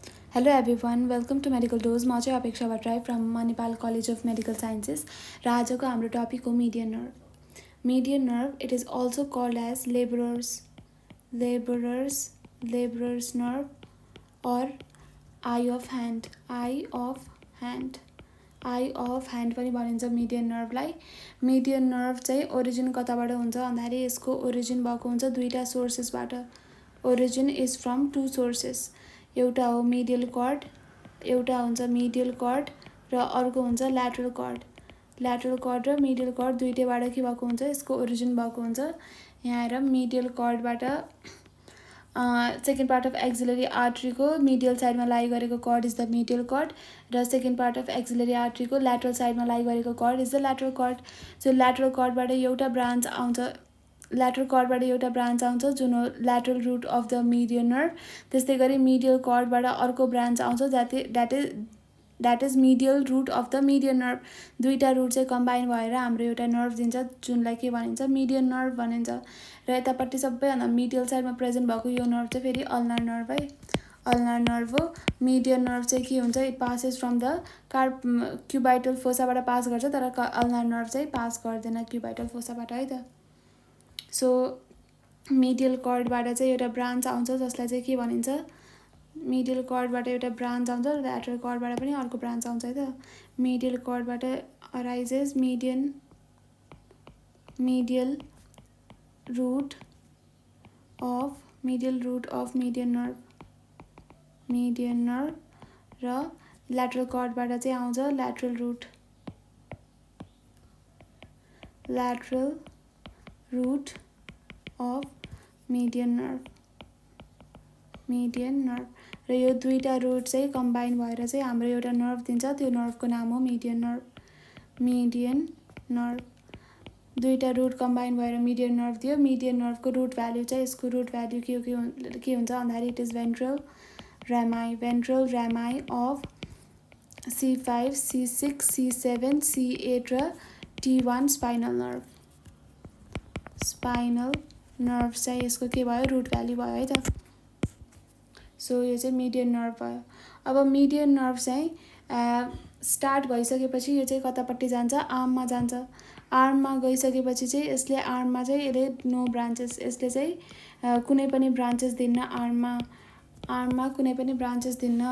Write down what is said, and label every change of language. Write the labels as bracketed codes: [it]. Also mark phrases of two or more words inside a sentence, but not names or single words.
[en] Hello everyone, welcome to Medical Dose. [ne] म चाहिँ अपेक्षा भट्टराई [en] from Manipal College of Medical Sciences [ne] र आजको हाम्रो टपिक हो [en] median nerve. Median nerve, it is also called as laborer's nerve or eye of hand. eye of hand [ne] पनि भनिन्छ [en] median nerve [ne] लाई. [en] median nerve [ne] चाहिँ origin कताबाट हुन्छ भन्दाखेरि यसको origin भएको हुन्छ दुईटा सोर्सेसबाट. [en] origin is from two sources. [ne] एउटा हो [en] medial cord, [ne] एउटा हुन्छ [en] medial cord [ne] र अर्को हुन्छ [en] lateral cord. lateral cord [ne] र [en] medial cord [ne] दुईटैबाट के भएको हुन्छ यसको origin भएको हुन्छ. यहाँ हेर [en] medial cord [ne] बाट [en] second part of axillary artery [ne] को [en] medial side [ne] मा lie गरेको [en] cord is the medial cord [ne] र [en] second part of axillary artery [ne] को [en] lateral side [ne] मा lie गरेको [en] cord is the lateral cord. So lateral cord [ne] बाट एउटा branch आउँछ [en] lateral cord [ne] बाट एउटा branch आउँछ जुन हो [en] lateral root of the median nerve. [ne] त्यस्तै गरी [en] medial cord [ne] बाट अर्को branch आउँछ [en] that is medial root of the median nerve. [ne] दुईटा root चाहिँ combine भएर हाम्रो एउटा nerve दिन्छ जुनलाई के भनिन्छ [en] median nerve [ne] भनिन्छ. र यतापट्टि सबैभन्दा [en] medial side [ne] मा present भएको यो nerve चाहिँ फेरि [en] ulnar nerve [ne] है. [en] ulnar nerve [ne] हो. [en] median nerve [ne] चाहिँ के हुन्छ [en] it passes from the cubital fossa [ne] बाट pass गर्छ तर [en] ulnar nerve [ne] चाहिँ pass गर्दैन [en] cubital fossa [ne] बाट है त. सो [en] medial cord [ne] बाट चाहिँ एउटा branch आउँछ जसलाई चाहिँ के भनिन्छ [en] medial cord [ne] बाट एउटा branch आउँछ र [en] lateral cord [ne] बाट पनि अर्को branch आउँछ है त. [en] medial cord [ne] बाट [en] arises medial root of median nerve [ne] र [en] lateral cord [ne] बाट चाहिँ आउँछ [en] lateral root of median [ne] nerve र यो दुईटा root चाहिँ combine भएर चाहिँ हाम्रो एउटा nerve दिन्छ त्यो nerve को नाम हो [en] median nerve. [ne] दुईटा [en] root combine [ne] भएर [en] median nerve [ne] दियो. [en] median nerve [ne] को [en] root value [ne] चाहिँ यसको [en] root value [ne] के हुन्छ भन्दाखेरि [en] it is ventral rami of C5, C6, C7, C8 [ne] र [en] T1 spinal nerve [ne] चाहिँ यसको के भयो [en] root value [ne] भयो है त. सो यो चाहिँ [en] median nerve [ne] भयो. अब [en] median nerve [ne] चाहिँ स्टार्ट भइसकेपछि यो चाहिँ कतापट्टि जान्छ आर्ममा जान्छ. आर्ममा गइसकेपछि चाहिँ यसले आर्ममा चाहिँ यसले [en] no branches [ne] यसले चाहिँ कुनै पनि ब्रान्चेस दिन्न आर्ममा कुनै पनि ब्रान्चेस दिन्न.